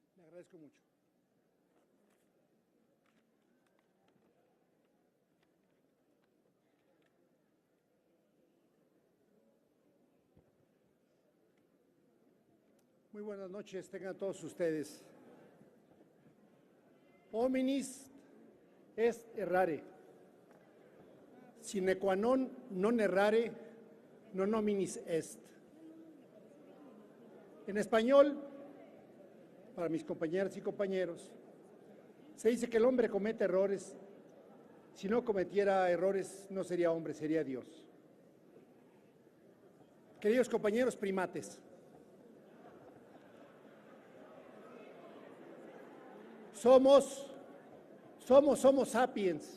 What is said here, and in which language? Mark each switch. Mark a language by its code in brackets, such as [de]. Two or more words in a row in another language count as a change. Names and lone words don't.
[es] agradezco mucho. Muy buenas noches, tengan todos ustedes. [la] Hominis est errare. Sine qua non errare, non hominis est. [es] En español, para mis compañeras y compañeros, se dice que el hombre comete errores. Si no cometiera errores, no sería hombre, sería Dios. Queridos compañeros primates, somos [la] Homo sapiens.